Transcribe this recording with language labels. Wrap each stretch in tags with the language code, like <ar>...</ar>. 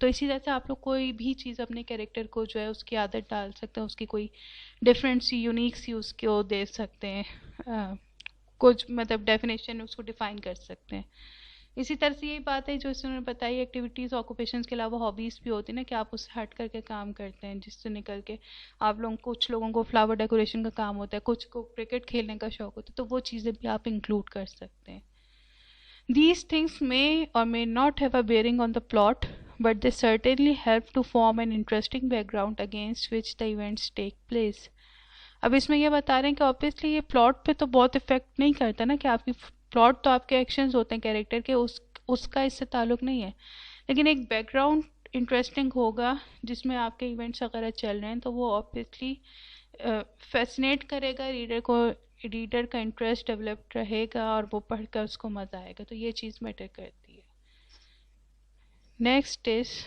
<ur>تو اسی طرح سے آپ لوگ کوئی بھی چیز اپنے کیریکٹر کو جو ہے اس کی عادت ڈال سکتے ہیں, اس کی کوئی ڈفرینٹ سی یونیک سی اس کو دے سکتے ہیں, کچھ مطلب ڈیفینیشن اس کو ڈیفائن کر سکتے ہیں. اسی طرح سے یہی بات ہے جو اس نے بتائی, ایکٹیویٹیز آکوپیشنز کے علاوہ ہابیز بھی ہوتی ہیں نا, کہ آپ اس سے ہٹ کر کے کام کرتے ہیں, جس سے نکل کے آپ لوگ کچھ لوگوں کو فلاور ڈیکوریشن کا کام ہوتا ہے, کچھ کو کرکٹ کھیلنے کا شوق ہوتا ہے, تو وہ چیزیں بھی آپ انکلوڈ کر سکتے ہیں.</ur> <en>These things may or may not have a bearing on the plot, but they certainly help to form an interesting background against which the events take place.</en> <ur>اب اس میں یہ بتا رہے ہیں کہ obviously یہ پلاٹ پہ تو بہت افیکٹ نہیں کرتا نا, کہ آپ کی پلاٹ تو آپ کے ایکشنز ہوتے ہیں کیریکٹر کے, اس کا اس سے تعلق نہیں ہے, لیکن ایک بیک گراؤنڈ انٹرسٹنگ ہوگا جس میں آپ کے ایونٹس وغیرہ چل رہے ہیں, تو وہ obviously فیسنیٹ کرے گا ریڈر کو, ریڈر کا انٹرسٹ ڈیولپ رہے گا, اور وہ پڑھ کر اس کو مزہ آئے گا. تو یہ چیز میٹر کرتی ہے. Next is</ur>